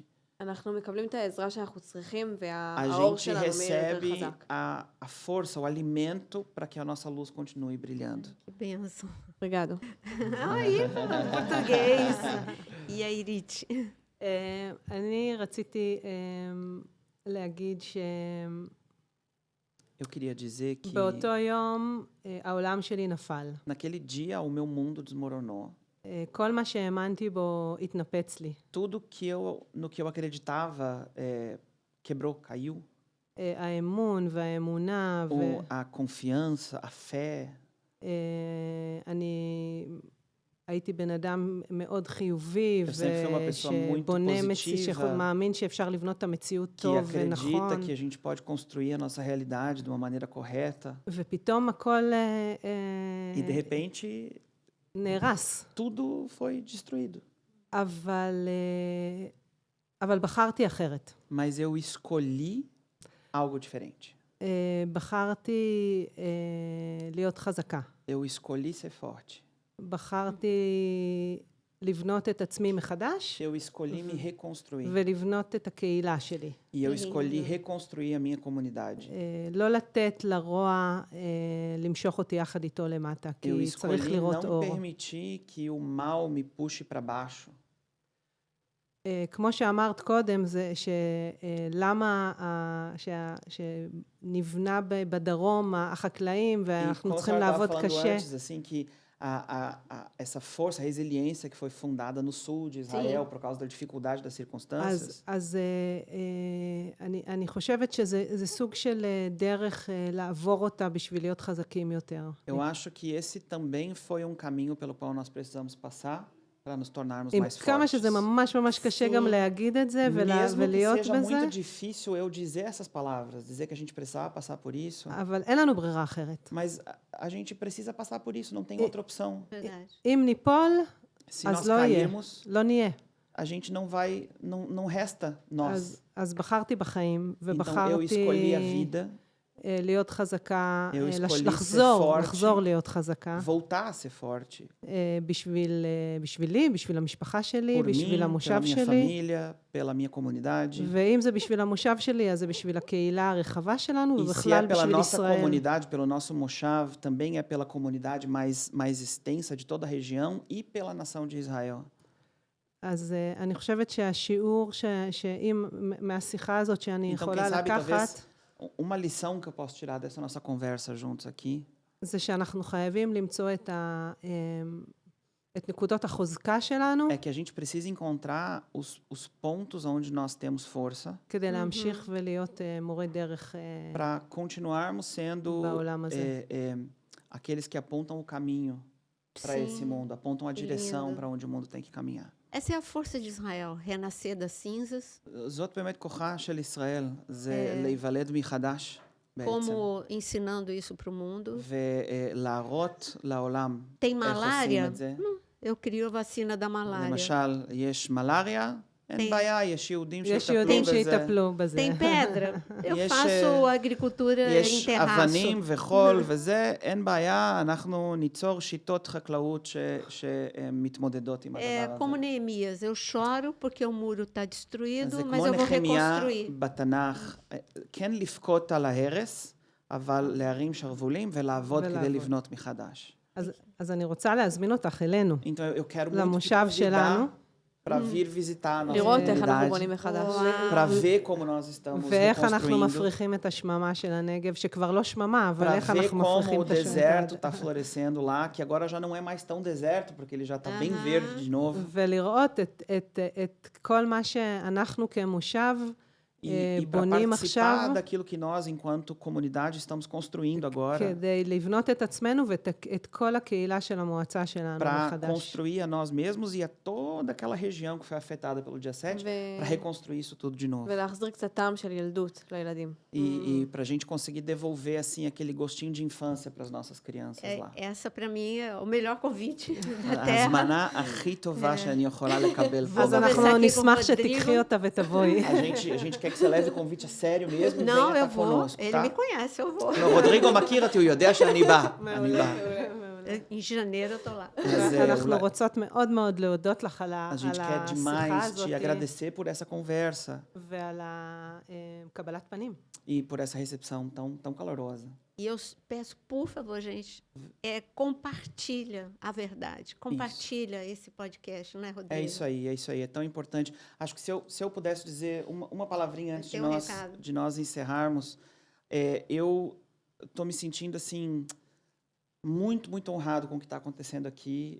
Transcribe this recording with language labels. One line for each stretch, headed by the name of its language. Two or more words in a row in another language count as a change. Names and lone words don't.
Hebrew: אנחנו מקבלים את העזרה שאנחנו צריכים,
Portuguese: a
Hebrew: והאור
Portuguese: gente
Hebrew: שלנו מאיר יותר
Portuguese: recebe
Hebrew: חזק.
Portuguese: a força, o alimento para que a nossa luz continue brilhando. Que bênção. רגעדו. Aí, português. E a Irit?
Hebrew: אני רציתי להגיד
Portuguese: Eu queria dizer que
Hebrew: שבאותו יום העולם שלי נפל.
Portuguese: naquele dia o meu mundo desmoronou.
Hebrew: כל מה שהאמנתי בו התנפץ לי.
Portuguese: Tudo no que eu acreditava quebrou, caiu.
Hebrew: האמון והאמונה,
Portuguese: A confiança, a fé.
Hebrew: אני הייתי בן אדם מאוד חיובי,
Portuguese: Eu sempre fui uma pessoa muito
Hebrew: שבונה
Portuguese: positiva,
Hebrew: שמאמין שאפשר לבנות את המציאות
Portuguese: que
Hebrew: טוב
Portuguese: acredita
Hebrew: ונכון,
Portuguese: que a gente pode construir a nossa realidade de uma maneira correta.
Hebrew: ופתאום הכל
Portuguese: E de repente
Hebrew: נהרס.
Portuguese: tudo foi destruído.
Hebrew: אבל בחרתי אחרת.
Portuguese: Mas eu escolhi algo diferente.
Hebrew: בחרתי להיות חזקה.
Portuguese: Eu escolhi ser forte.
Hebrew: בחרתי לבנות את עצמי מחדש,
Portuguese: Eu escolhi me reconstruir.
Hebrew: ולבנות את הקהילה שלי.
Portuguese: E eu escolhi reconstruir a minha comunidade.
Hebrew: לא לתת לרוע למשוך אותי יחד איתו למטה,
Portuguese: Eu
Hebrew: כי צריך
Portuguese: escolhi
Hebrew: לראות
Portuguese: não
Hebrew: אור.
Portuguese: permitir que o mal me puxe para baixo.
Hebrew: כמו שאמרת קודם, זה שלמה שנבנה בדרום החקלאים,
Portuguese: E
Hebrew: ואנחנו
Portuguese: como a
Hebrew: צריכים
Portuguese: senhora estava
Hebrew: לעבוד
Portuguese: falando
Hebrew: קשה.
Portuguese: antes, assim, que essa força, a resiliência que foi fundada no sul de Israel por causa da dificuldade das circunstâncias,
Hebrew: אז אני חושבת שזה סוג של דרך לעבור אותה בשביל להיות חזקים יותר.
Portuguese: eu acho que esse também foi um caminho pelo qual nós precisamos passar para nos tornarmos
Hebrew: עם
Portuguese: mais
Hebrew: כמה
Portuguese: fortes.
Hebrew: שזה ממש ממש קשה גם להגיד את זה
Portuguese: Mesmo que
Hebrew: ולהיות
Portuguese: seja
Hebrew: בזה,
Portuguese: muito difícil eu dizer essas palavras, dizer que a gente precisava passar por isso,
Hebrew: אבל אין לנו ברירה אחרת.
Portuguese: mas a gente precisa passar por isso, não tem outra opção. Verdade.
Hebrew: אם ניפול,
Portuguese: Se
Hebrew: אז
Portuguese: nós
Hebrew: לא יהיה,
Portuguese: cairmos,
Hebrew: לא נהיה.
Portuguese: a gente não vai, não resta nós.
Hebrew: אז בחרתי בחיים,
Portuguese: Então eu
Hebrew: ובחרתי
Portuguese: escolhi a vida,
Hebrew: להיות חזקה,
Portuguese: Eu escolhi ser
Hebrew: לחזור
Portuguese: forte,
Hebrew: להיות חזקה,
Portuguese: voltar a ser forte.
Hebrew: בשבילי, בשביל המשפחה שלי,
Portuguese: Por
Hebrew: בשביל
Portuguese: mim,
Hebrew: המושב
Portuguese: pela minha
Hebrew: שלי,
Portuguese: família, pela minha comunidade.
Hebrew: ואם זה בשביל המושב שלי, אז זה בשביל הקהילה הרחבה שלנו,
Portuguese: E se é
Hebrew: ובכלל
Portuguese: pela
Hebrew: בשביל
Portuguese: nossa
Hebrew: ישראל.
Portuguese: comunidade, pelo nosso moshav, também é pela comunidade mais extensa de toda a região e pela nação de Israel.
Hebrew: אז אני חושבת שהשיעור שאם מהשיחה הזאת שאני
Portuguese: Então, quem
Hebrew: יכולה
Portuguese: sabe,
Hebrew: לקחת,
Portuguese: talvez, uma lição que eu posso tirar dessa nossa conversa juntos aqui,
Hebrew: זה שאנחנו חייבים למצוא את נקודות החוזקה שלנו,
Portuguese: é que a gente precisa encontrar os pontos onde nós temos força
Hebrew: כדי להמשיך ולהיות מורה דרך
Portuguese: para continuarmos sendo
Hebrew: בעולם הזה.
Portuguese: aqueles que apontam o caminho para esse Sim, mundo, apontam a direção lindo. para onde o mundo tem que caminhar. Essa é a força de Israel, renascer das cinzas,
Hebrew: זאת באמת כוחה של ישראל, זה להיוולד מחדש בעצם,
Portuguese: como ensinando isso para o mundo.
Hebrew: ולהראות לעולם
Portuguese: Tem
Hebrew: איך עושים
Portuguese: malária?
Hebrew: את זה.
Portuguese: Eu crio a vacina da malária.
Hebrew: למשל, יש מלריה, אין בעיה, יש יהודים יש שיטפלו יהודים בזה. שיטפלו בזה.
Portuguese: Tem pedra? Eu Yes, faço agricultura em
Hebrew: יש
Portuguese: terraço.
Hebrew: אבנים וחול וזה, אין בעיה, אנחנו ניצור שיטות חקלאות שמתמודדות עם
Portuguese: É
Hebrew: הדבר
Portuguese: como
Hebrew: הזה.
Portuguese: Neemias, eu choro porque o muro está
Hebrew: אז
Portuguese: destruído,
Hebrew: זה
Portuguese: mas
Hebrew: כמו
Portuguese: eu vou
Hebrew: נחמיה
Portuguese: reconstruir.
Hebrew: בתנ"ך, כן לבכות על ההרס, אבל להרים שרוולים ולעבוד כדי ולעבוד. לבנות מחדש. אז אני רוצה להזמין אותך אלינו,
Portuguese: Então eu quero muito te
Hebrew: למושב שלנו,
Portuguese: convidar para vir visitar a nossa
Hebrew: לראות איך אנחנו
Portuguese: comunidade,
Hebrew: בונים מחדש.
Portuguese: para ver como nós estamos
Hebrew: ואיך אנחנו
Portuguese: reconstruindo,
Hebrew: מפריחים את השממה של הנגב, שכבר לא שממה, אבל
Portuguese: para
Hebrew: איך
Portuguese: ver
Hebrew: אנחנו
Portuguese: como
Hebrew: מפריחים
Portuguese: o
Hebrew: את
Portuguese: deserto
Hebrew: השממה.
Portuguese: está florescendo lá, que agora já não é mais tão deserto, porque ele já está bem verde de novo.
Hebrew: ולראות את כל מה שאנחנו כמושב
Portuguese: E para
Hebrew: בונים עכשיו,
Portuguese: participar daquilo que nós, enquanto comunidade, estamos construindo agora,
Hebrew: כדי לבנות את עצמנו ואת כל הקהילה של המועצה שלנו
Portuguese: para
Hebrew: מחדש.
Portuguese: construir a nós mesmos e a toda aquela região que foi afetada pelo dia 7, para reconstruir isso tudo de novo. ולהחזיר קצת טעם של ילדות לילדים. E para a gente conseguir devolver assim aquele gostinho de infância para as nossas crianças lá. Essa, para mim, é o melhor convite da
Hebrew: ההזמנה
Portuguese: Terra.
Hebrew: הכי טובה שאני יכולה לקבל פה. אז
Portuguese: conversar
Hebrew: אנחנו
Portuguese: aqui com
Hebrew: נשמח
Portuguese: o
Hebrew: שתיקחי
Portuguese: Rodrigo.
Hebrew: אותה ותבואי.
Portuguese: A gente quer quer que você leve o convite a sério mesmo e não, venha eu estar vou. conosco, Ele tá? me conhece, eu vou. No,
Hebrew: רודריגו מכיר אותי, הוא יודע שאני בא. אני בא.
Portuguese: Em janeiro eu tô lá.
Hebrew: אז אנחנו אולי... רוצות מאוד מאוד להודות לך על
Portuguese: A gente
Hebrew: על
Portuguese: quer
Hebrew: השיחה
Portuguese: demais
Hebrew: הזאת
Portuguese: te agradecer por essa conversa
Hebrew: ועל קבלת פנים.
Portuguese: e por essa recepção tão calorosa. E eu peço, por favor, gente, compartilha a verdade. Compartilha esse podcast, não é, Rodrigo? É isso aí, é tão importante. Acho que se eu pudesse dizer uma palavrinha antes de nós encerrarmos, eu estou me sentindo, assim, muito, muito honrado com o que está acontecendo aqui,